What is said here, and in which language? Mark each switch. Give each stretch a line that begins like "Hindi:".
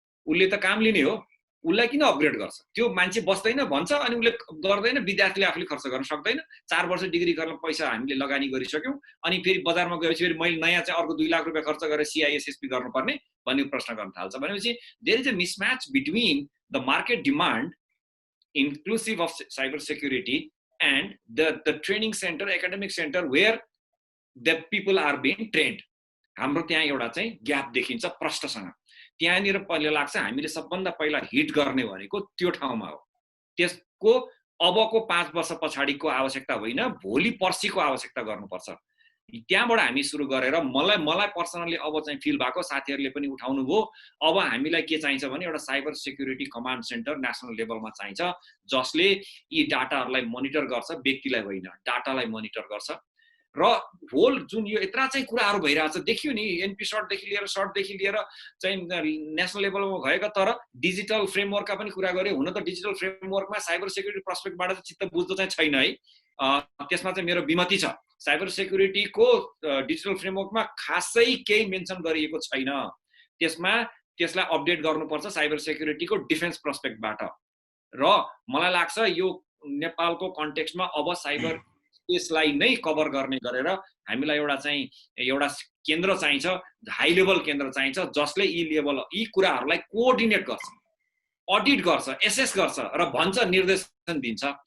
Nepali: उसले त काम लिने हो, उसलाई किन अपग्रेड गर्छ? त्यो मान्छे बस्दैन भन्छ अनि उसले गर्दैन, विद्यार्थीले आफूले खर्च गर्न सक्दैन। 4 वर्ष डिग्री गर्न पैसा हामीले लगानी गरिसक्यौँ अनि फेरि बजारमा गएपछि फेरि मैले नयाँ चाहिँ अर्को 2 लाख रुपियाँ खर्च गरेर सिआइएसएसपी गर्नुपर्ने भन्ने प्रश्न गर्न थाल्छ। भनेपछि
English: There is a mismatch between the market demand inclusive of cyber security and the training center, academic center where the people are being trained.
Nepali: हाम्रो त्यहाँ एउटा चाहिँ ग्याप देखिन्छ प्रष्टसँग। त्यहाँनिर पहिले लाग्छ हामीले सबभन्दा पहिला हिट गर्ने भनेको त्यो ठाउँमा हो। त्यसको अबको 5 वर्ष पछाडिको आवश्यकता होइन, भोलि पर्सिको आवश्यकता गर्नुपर्छ। त्यहाँबाट हामी सुरु गरेर मलाई पर्सनली अब चाहिँ फिल भएको, साथीहरूले पनि उठाउनु भयो, अब हामीलाई के चाहिन्छ भने एउटा cyber security command centre national लेभलमा चाहिन्छ, जसले यी डाटाहरूलाई मोनिटर गर्छ, व्यक्तिलाई होइन डाटालाई मोनिटर गर्छ। र होल जुन यो यत्रा चाहिँ कुराहरू भइरहेछ देखियो नि, एनपी सर्टदेखि लिएर चाहिँ नेसनल लेभलमा भएको, तर डिजिटल फ्रेमवर्कका पनि कुरा गरे। हुन त डिजिटल फ्रेमवर्कमा साइबर सेक्युरिटी पर्सपेक्टबाट चाहिँ चित्त बुझ्दो चाहिँ छैन है। त्यसमा चाहिँ मेरो विमति छ, साइबर सेक्युरिटीको डिजिटल फ्रेमवर्कमा खासै केही मेन्सन गरिएको छैन। त्यसलाई अपडेट गर्नुपर्छ साइबर सेक्युरिटीको डिफेन्स पर्सपेक्टबाट। र मलाई लाग्छ यो नेपालको कन्टेक्स्टमा अब साइबर स्पेसलाई नै कभर गर्ने गरेर हामीलाई एउटा केन्द्र चाहिन्छ, हाई लेभल केन्द्र चाहिन्छ, जसले यी कुराहरूलाई कोअर्डिनेट गर्छ, अडिट गर्छ, एसेस गर्छ र भन्छ, निर्देशन दिन्छ।